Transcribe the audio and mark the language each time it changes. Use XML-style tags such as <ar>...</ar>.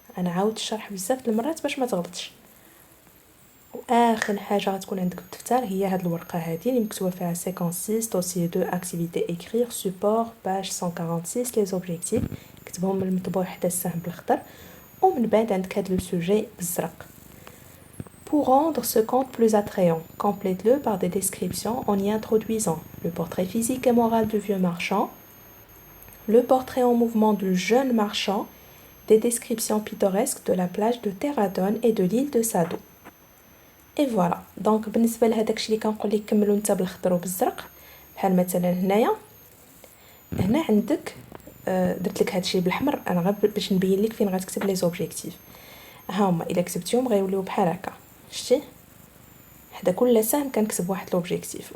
<ar>انا عاودت الشرح بزاف المرات باش ما تغلطش. واخر حاجه غتكون عندك بالدفتر هي هاد الورقه هذه اللي مكتوبه فيها سيكونس 6 دوسيي 2 اكتيفيتي ايكرير سوبور باج 146 لي زوبجيكتيف كتبهم من المطبوع حتى السهم بالاخضر. ومن بعد عندك هاد لو سوجي بالزرق.</ar> <fr>Pour rendre ce conte plus attrayant, complète-le par des descriptions en y introduisant le portrait physique et moral du vieux marchand, le portrait en mouvement du jeune marchand, des descriptions pittoresques de la plage de Terradon et de l'île de Sado. اي فوالا.</fr> <ar>دونك بالنسبه لهذاك الشيء اللي كنقول لك كملوا انت بالاخضر وبالزرق، بحال مثلا هنا عندك درت لك هادشي بالاحمر انا غير باش نبين لك فين غتكتب لي زوبجيكتيف. ها هما الا كتبتيهم غيوليو بحال هكا، شتي حدا كل سهم كنكتب واحد لوبجيكتيف.</ar>